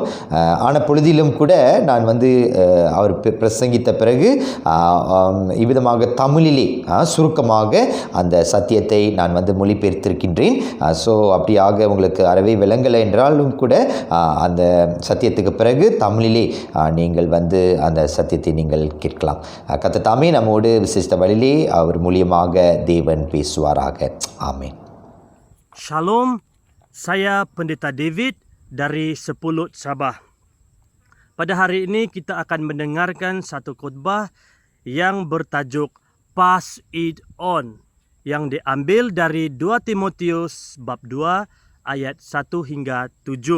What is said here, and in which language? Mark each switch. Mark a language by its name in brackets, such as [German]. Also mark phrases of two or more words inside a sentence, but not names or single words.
[Tamil] ஆன பொழுதிலும் கூட நான் அவர் பிரசங்கித்த பிறகு இவ்விதமாக தமிழிலே சுருக்கமாக அந்த சத்தியத்தை நான் மொழிபெயர்த்திருக்கின்றேன். ஸோ அப்படியாக உங்களுக்கு அறவே விளங்கலை என்றாலும் கூட அந்த சத்தியத்துக்கு பிறகு தமிழிலே நீங்கள் அந்த சத்தியத்தை நீங்கள் கேட்கலாம். கர்த்தர் தாமே நம்மோடு விசேஷ வழியிலே அவர் மூலியமாக தேவன் பேசுவாராக. ஆமென். [Malay] Shalom, saya Pendeta David dari Sepulut Sabah. Pada hari ini kita akan mendengarkan satu khutbah yang bertajuk Pass It On yang diambil dari 2 Timotius bab 2 ayat 1 hingga 7.